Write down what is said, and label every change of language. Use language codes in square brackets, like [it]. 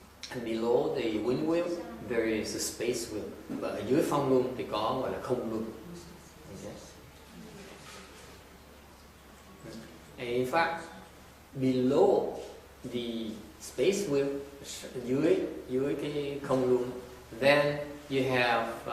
[en] And below the wind wheel there is a space wheel. [vi] Và ở dưới phong luân thì có gọi là không luân. [en] Okay. And in fact, below the space wheel, [vi] dưới cái không luân, [en] then you have